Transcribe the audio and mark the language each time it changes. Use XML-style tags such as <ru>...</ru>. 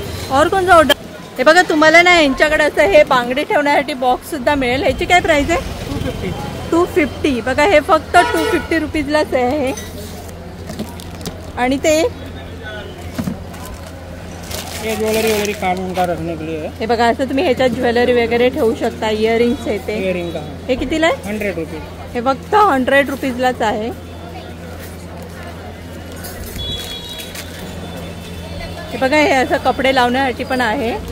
<mr>और कोणता ऑर्डर? हे बघा तुम्हाला ना यांच्याकडे असं हे बांगडी ठेवण्यासाठी बॉक्स सुद्धा मिळेल। ह्याची काय प्राइस आहे? 250। 250 बघा हे फक्त 250 रुपीजलाच आहे। आणि ते</mr> <hi>ये ज्वेलरी काम का रखने के लिए है।</hi> <mr>हे बघा असं तुम्ही ह्याच्यात ज्वेलरी वगैरे ठेवू शकता। इयरिंग्स आहे ते।</mr> <hi>इयरिंग का</hi> <mr>हे कितीला आहे? 100 रुपीज। हे फक्त 100 रुपीजलाच आहे। हे बघा हे असं कपडे लावण्यासाठी पण आहे।</mr>